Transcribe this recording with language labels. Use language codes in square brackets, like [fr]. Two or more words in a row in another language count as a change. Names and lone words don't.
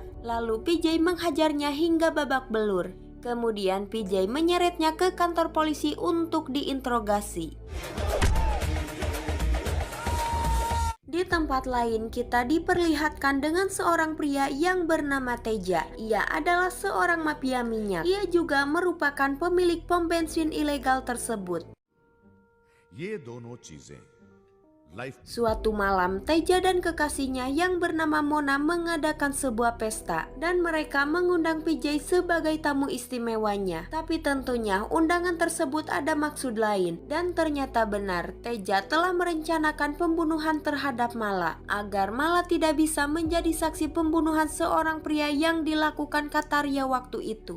[id] Lalu PJ menghajarnya hingga babak belur. Kemudian PJ menyeretnya ke kantor polisi untuk diinterogasi. Di tempat lain kita diperlihatkan dengan seorang pria yang bernama Teja. Ia adalah seorang mafia minyak. Ia juga merupakan pemilik pom bensin ilegal tersebut. [hi] ये दोनों चीजें लाइफ [id] Suatu malam, Teja dan kekasihnya yang bernama Mona mengadakan sebuah pesta dan mereka mengundang PJ sebagai tamu istimewanya. Tapi tentunya undangan tersebut ada maksud lain dan ternyata benar, Teja telah merencanakan pembunuhan terhadap Mala agar Mala tidak bisa menjadi saksi pembunuhan seorang pria yang dilakukan Kataria waktu itu.